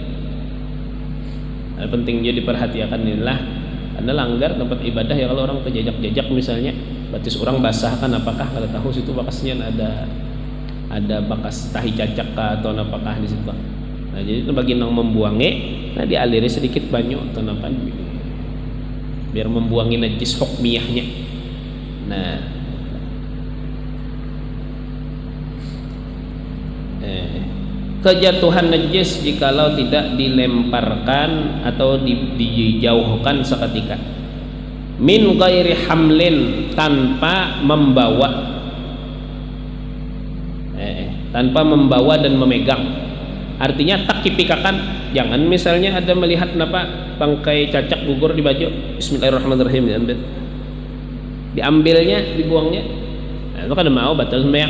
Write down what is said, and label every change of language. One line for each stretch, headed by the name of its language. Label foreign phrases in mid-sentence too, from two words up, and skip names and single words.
Banjar: Nah, penting juga diperhatikan inilah Anda langgar tempat ibadah ya, kalau orang terjajak-jajak misalnya batis orang basah kan, apakah kada tahu situ bakasnya ada bakas tahi cacak atau apakah di situ. Nah jadi itu bagi nang membuangi, nah dialiri sedikit banyu atau biar membuangi najis hukmiyahnya. Nah kejatuhan najis jikalau tidak dilemparkan atau dijauhkan seketika,
Arabic: من غير حمل,
Banjar: tanpa membawa dan memegang. Artinya tak kipikakan, jangan misalnya ada melihat bangkai cacak gugur di baju, bismillahirrahmanirrahim diambilnya, dibuangnya, nah, itu kan mau batal sembahyang.